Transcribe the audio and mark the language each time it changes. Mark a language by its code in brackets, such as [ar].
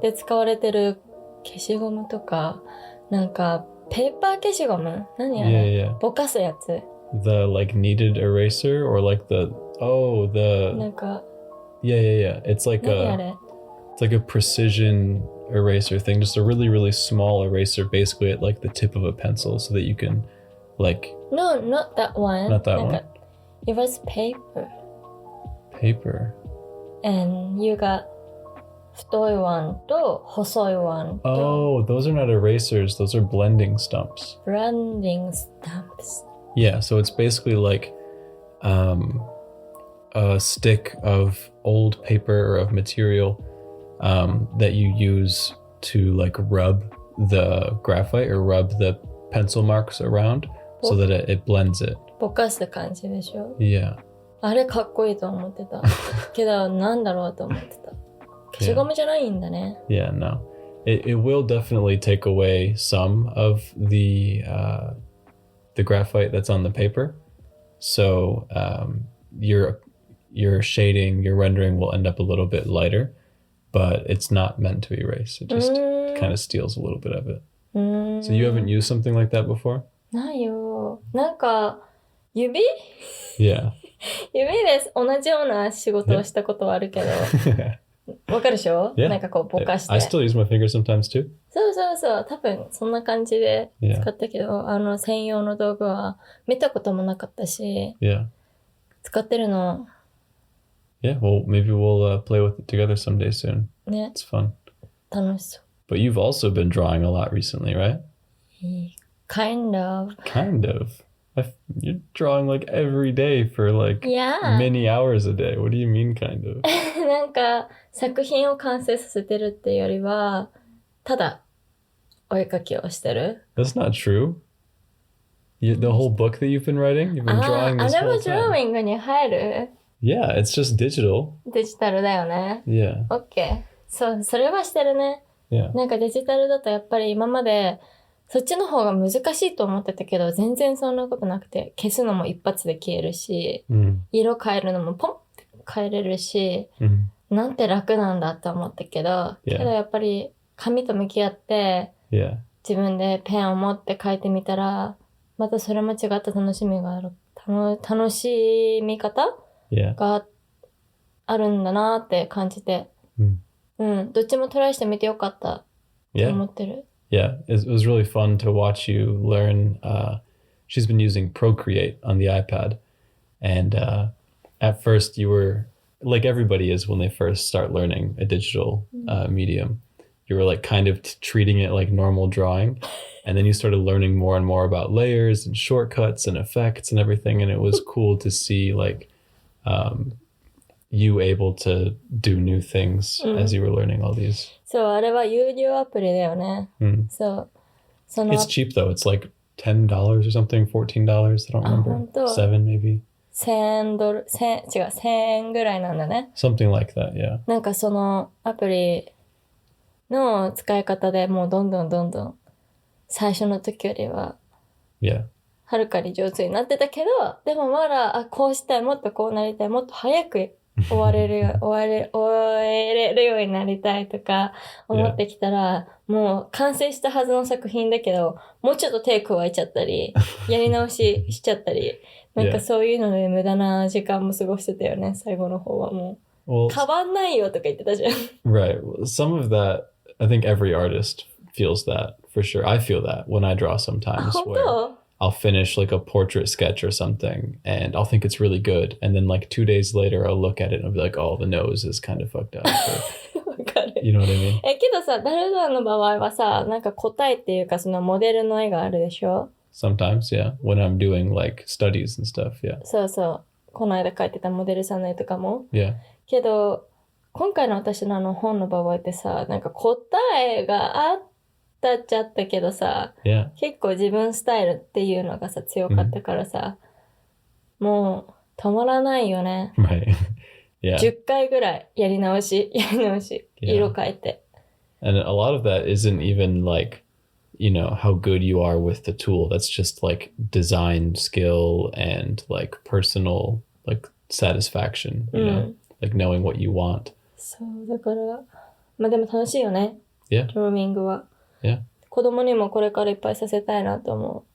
[ja] で使われてる消しゴムとか、なんか、ペーパー消しゴム何あれ [en] Yeah. [ja] ぼかすやつ [en] The like kneaded eraser or like the [ja] なんか [en] yeah. It's like [ja] 何あれ [en] it's like a precision eraser thing, just a really, really small eraser basically at like the tip of a pencil so that you can like No, not that one. Not that [ja] なんか [en] one. It was paper. paper. And you got [ja] 太い [en] one [ja] と細い [en] one と Oh, those are not erasers, those are blending stumps. branding stamps. Yeah, so it's basically like a stick of old paper or of material that you use to like rub the graphite or rub the pencil marks around so that it blends it. [ja] ぼかす感じでしょ [en] Yeah. [ja] あれかっこいいと思ってた。けどなんだろうと思ってた。消しゴムじゃないんだね。 [en] Yeah, no. It will definitely take away some of the graphite that's on the paper. So your shading, your rendering will end up a little bit lighter, but it's not meant to erase. It just kind of steals a little bit of it. So you haven't used something like that before? [ja] ないよ。なんか指 [en] Yeah. [ja] 指で同じような仕事をしたことはあるけど。わかるでしょ [en] Yeah. [ja] なんかこうぼかして。 [en] I still use my fingers sometimes too. [ja] そう。多分そんな感じで使ったけど、専用の道具は見たこともなかったし、 [en] Yeah. [ja] 使ってるの。 [en] Yeah, well, maybe we'll play with it together someday soon. [ja] ね。 [en] It's fun. [ja] 楽しそう。 [en] But you've also been drawing a lot recently, right? Kind of. Kind of. You're drawing like every day for like Yeah. many hours a day. What do you mean, kind of? [ja] なんか作品を完成させてるっていうよりは、ただお絵描きをしてる。 [en] That's not true. The whole book that you've been writing, you've been drawing this [ja] あれも [en] whole [ja] ドロー [en] time. [ja] イングに入る [en] Yeah, it's just digital. [ja] デジタルだよね。 [en] Yeah, [ja] OK。 そう、それはしてるね。 [en] yeah. [ja] なんかデジタルだとやっぱり今までそっちの方が難しいと思ってたけど、全然そんなことなくて、消すのも一発で消えるし、色変えるのもポンって変えれるし、なんて楽なんだと思ったけど、けどやっぱり紙と向き合って、自分でペンを持って書いてみたら、またそれも違った楽しみがある、楽しみ方 [en] Yeah. [ja] があるんだなって感じて、どっちもトライしてみてよかったと思ってる。 [en] Yeah, it was really fun to watch you learn. She's been using Procreate on the iPad. And at first you were, like everybody is when they first start learning a digital medium, you were like kind of treating it like normal drawing. And then you started learning more and more about layers and shortcuts and effects and everything. And it was cool to see like you able to do new things as you were learning all these. [ja] そう、あれは有料アプリだよね。そう。その [en] It's cheap though. It's like $10 or something, $14. I don't remember. [ja] 本当 [en] 7 maybe. [ja] 1000円ぐらいなんだね。 [en] Something like that, yeah. [ja] なんかそのアプリの使い方でもうどんどん最初の時よりは [en] Yeah. [ja] はるかに上手になってたけど、でもまだこうしたい、もっとこうなりたい、もっと早く終えれるようになりたいとか思ってきたら、もう完成したはずの作品だけど、もうちょっと手加えちゃったり、やり直ししちゃったり、なんかそういうので無駄な時間も過ごしてたよね、最後の方はもう。 [en] Well, [ja] 変わんないよとか言ってたじゃん。 [en] right. Some of that, I think every artist feels that for sure. I feel that when I draw sometimes, [ja] 本 [en] where [ja] 当 [en] I'll finish like a portrait sketch or something and I'll think it's really good. And then like 2 days later, I'll look at it and I'll be like, oh, the nose is kind of fucked up. Or, [ja] わかる。 [en] you know what I mean? [ja] けどさ、ダルダンの場合はさ、なんか答えっていうかそのモデルの絵があるでしょ？ [en] Sometimes, yeah. When I'm doing like studies and stuff, yeah. [ja] そうそう。この間描いてたモデルさんの絵とかも。 [en] Yeah. [ja] けど、今回の私の本の場合ってさ、なんか答えがあったっちゃったけどさ、 [en] Yeah. [ja] 結構自分スタイルっていうのがさ、強かったからさ、もう止まらないよね。 [en] Right. Yeah. [ja] 10回ぐらいやり直し、 [en] Yeah. [ja] 色変えて。 [en] And a lot of that isn't even like, you know, how good you are with the tool. That's just like design skill and like personal like satisfaction, you know, like knowing what you want. [ja] そう、だから、まあでも楽しいよね。 [en] Yeah. [ja] ドローミングは。 [en] Yeah. [ja] 子供にもこれからいっぱいさせたいなと思